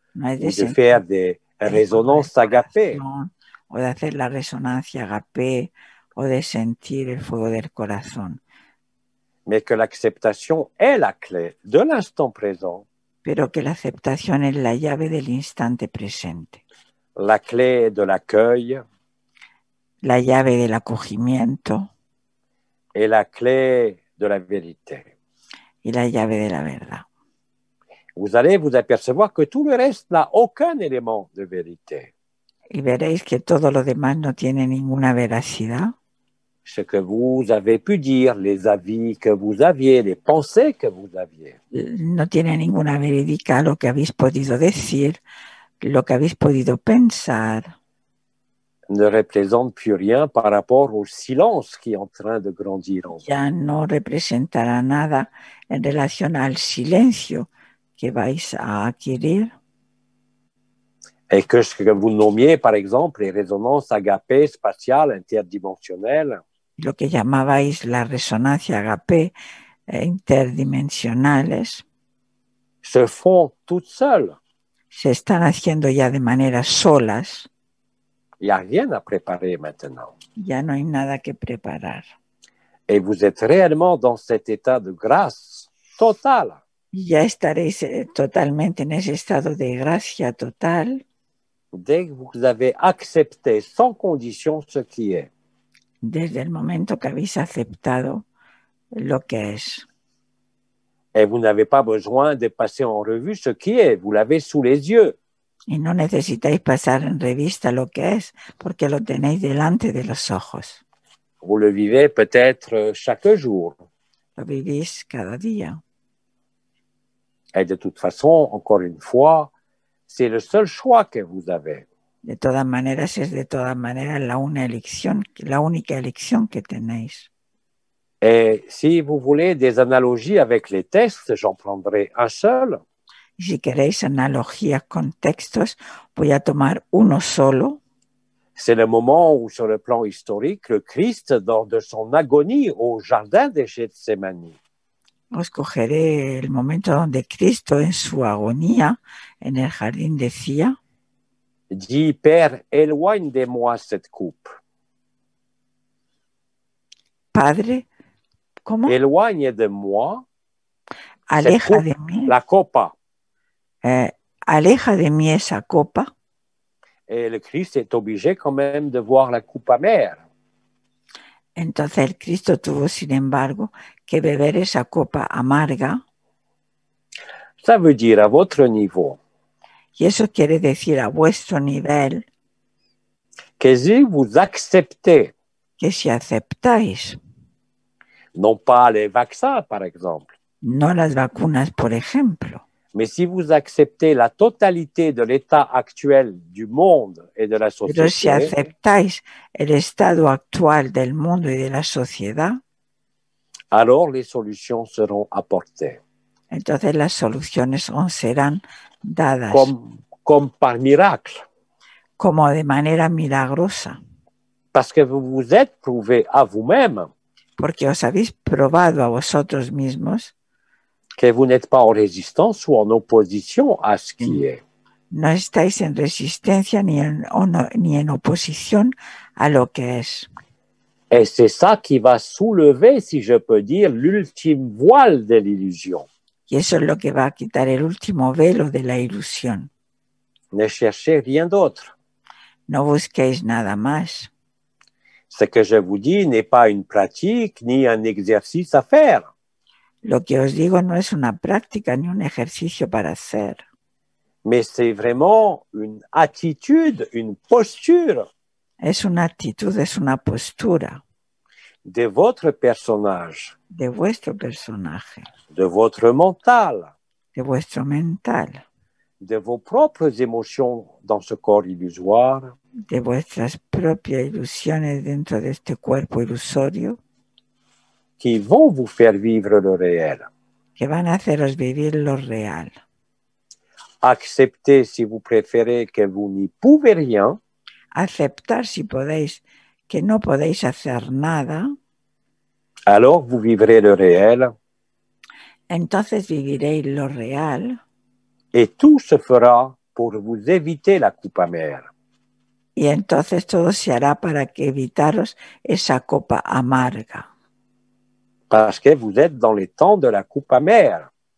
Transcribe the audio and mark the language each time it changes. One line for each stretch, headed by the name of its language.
Spanish: no es
French: ou de sentir faire des
Spanish: el fuego del
French: résonances agapées,
Spanish: corazón, o de hacer la resonancia agapé, o de sentir el fuego del corazón,
French: mais que l'acceptation est la clé de l'instant présent,
Spanish: pero que la aceptación es la llave del instante presente,
French: la clé de l'accueil
Spanish: la llave del acogimiento
French: et la clé de la vérité.
Spanish: y la llave de la verdad.
French: Vous allez vous apercevoir que tout le reste n'a aucun élément de vérité.
Spanish: Y veréis que todo lo demás no tiene ninguna veracidad.
French: Ce que vous avez pu dire, les avis que vous aviez, les pensées que vous aviez.
Spanish: No tiene ninguna verídica lo que habéis podido decir, lo que habéis podido pensar.
French: Ne représente plus rien par rapport au silence qui est en train de grandir en vous.
Spanish: Ya no representará nada en relación al silencio que vais a adquirir.
French: Et que ce que vous nommiez, par exemple, les résonances agapées spatiales interdimensionnelles,
Spanish: Lo que llamabais la resonancia agapé interdimensionales
French: se font toutes seules.
Spanish: se están haciendo ya de manera solas.
French: Il n'y a rien à préparer maintenant.
Spanish: Ya no hay nada que preparar.
French: Et vous êtes réellement dans cet état de grâce totale.
Spanish: Ya estaréis totalmente en ese estado de gracia total
French: Dès que vous avez accepté sans condition ce qui est.
Spanish: desde el momento que habéis aceptado lo que es.
French: Et vous n'avez pas besoin de passer en revue ce qui est. Vous l'avez sous les yeux.
Spanish: Y no necesitáis pasar en revista lo que es, porque lo tenéis delante de los ojos.
French: Vous le vivez peut-être chaque jour.
Spanish: Lo vivís cada día.
French: Et de toute façon, encore une fois, c'est le seul choix que vous avez.
Spanish: De todas maneras, es de todas maneras la única elección que tenéis.
French: Et si vous voulez des analogies avec les textes, j'en prendrai un seul.
Spanish: Y si queréis analogías con textos, voy a tomar uno solo.
French: C'est le moment où, sur le plan historique, le Christ, lors de son agonie au jardin de Gethsémani,
Spanish: Os cogeré el momento donde Cristo, en su agonía en el jardín, decía:
French: dit « Père, éloigne de moi cette coupe.
Spanish: Padre, ¿cómo?
French: Éloigne de moi
Spanish: Aleja
French: coupe,
Spanish: de mí, la copa. aleja de mí esa copa.
French: Et le Christ est obligé quand même de voir la coupe amère.
Spanish: Entonces el Cristo tuvo, sin embargo, que beber esa copa amarga.
French: Ça veut dire, à votre niveau,
Spanish: Y eso quiere decir, a vuestro nivel,
French: que si vous acceptez,
Spanish: que si aceptáis,
French: non pas les vaccins, par exemple,
Spanish: no las vacunas, por ejemplo,
French: mais si vous acceptez la totalité de l'état actuel du monde et de la
Spanish: pero si
French: société,
Spanish: aceptáis el estado actual del mundo y de la sociedad,
French: alors les solutions seront apportées.
Spanish: entonces las soluciones os serán dadas
French: Comme par miracle.
Spanish: como de manera milagrosa,
French: Parce que vous vous êtes prouvé à vous-même
Spanish: porque os habéis probado a vosotros mismos
French: que vous n'êtes pas en résistance ou en opposition à ce qui est.
Spanish: no estáis en resistencia ni en oposición a lo que es.
French: Et c'est ça qui va soulever, si je peux dire, l'ultime voile de l'illusion.
Spanish: Y eso es lo que va a quitar el último velo de la ilusión.
French: Ne cherchez rien d'autre.
Spanish: No busquéis nada más.
French: Ce que je vous dis n'est pas une pratique ni un exercice à faire.
Spanish: Lo que os digo no es una práctica ni un ejercicio para hacer,
French: Mais c'est vraiment une attitude, une posture
Spanish: es una actitud, es una postura
French: de votre personnage,
Spanish: de vuestro personaje,
French: de votre mental,
Spanish: de vuestro mental,
French: de vos propres émotions dans ce corps illusoire,
Spanish: de vuestras propias ilusiones dentro de este cuerpo ilusorio,
French: qui vont vous faire vivre le réel.
Spanish: que van a haceros vivir lo real.
French: Acceptez, si vous préférez, que vous n'y pouvez rien.
Spanish: Aceptar, si podéis, que no podéis hacer nada.
French: Alors vous vivrez le réel.
Spanish: Entonces viviréis lo real.
French: Et tout se fera pour vous éviter la coupe amère.
Spanish: Y entonces todo se hará para que evitaros esa copa amarga.
French: Parce que vous êtes dans les temps de la coupe amère.